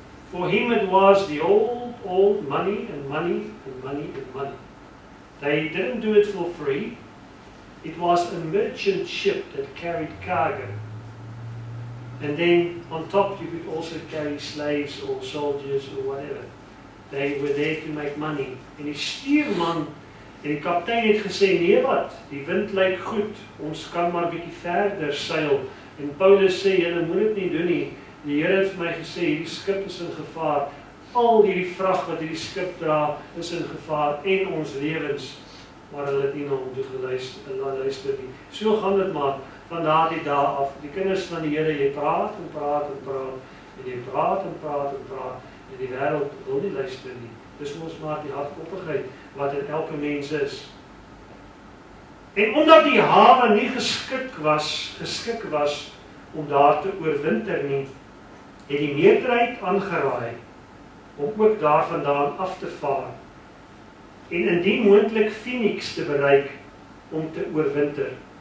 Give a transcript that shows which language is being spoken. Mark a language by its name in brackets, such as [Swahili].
[English] For him it was the old money and money and money and money. They didn't do it for free. It was a merchant ship that carried cargo. And then on top you could also carry slaves or soldiers or whatever. They were there to make money. [Afrikaans] En die stuurman en die kaptein het gesê, nee wat, die wind lyk goed, ons kan maar bietjie verder seil. En Paulus sê, julle moet dit nie doen nie. Die Here het vir my gesê, hierdie skip is in gevaar. Al hierdie vrag wat hierdie skip dra, is in gevaar en ons lewens. Maar hulle het nie na hom toe geluister nie. So gaan dit maar van daardie dae af. Die kinders van die Here, jy praat en praat en praat, en jy praat en praat en praat, en die wêreld wil nie luister nie. Dis mos maar die hardkoppigheid wat in elke mens is. En omdat die hawe nie geskik was om daar te oorwinter nie, het die meerderheid aangeraai om ook daarvandaan af te vaar en indien moontlik Phoenix te bereik om te oorwinter.